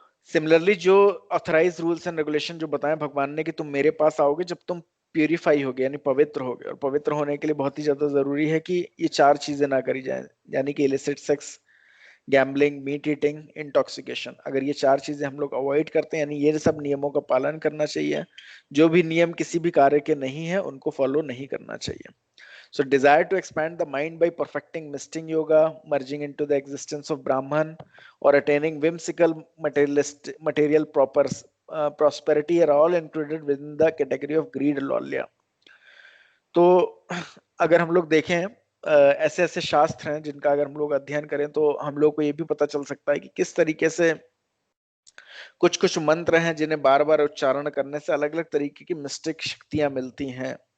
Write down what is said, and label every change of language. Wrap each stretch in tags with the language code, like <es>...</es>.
<hi>Similarly जो authorise rules and regulation जो बताएं भगवान ने कि तुम मेरे पास आओगे जब तुम प्यूरिफाई होगे यानी पवित्र होगे, और पवित्र होने के लिए बहुत ही ज्यादा जरूरी है कि ये 4 चीजें ना करी जाए, यानी कि illicit sex, gambling, meat eating, intoxication. अगर ये 4 चीजें हम लोग अवॉइड करते हैं यानी ये सब नियमों का पालन करना चाहिए। जो भी नियम किसी भी कार्य के नहीं है उनको फॉलो नहीं करना चाहिए।</hi> <en>So desire to expand the mind by perfecting mystic yoga, merging into the existence of Brahman, or attaining whimsical material prosperity are all included within the category of greed lolya.</en> <hi>तो अगर हम लोग देखें ऐसे ऐसे शास्त्र हैं जिनका अगर हम लोग अध्ययन करें तो हम लोग को ये भी पता चल सकता है कि किस तरीके से कुछ कुछ मंत्र हैं जिन्हें बार बार उच्चारण करने से अलग अलग तरीके की मिस्टिक शक्तियां मिलती हैं।</hi>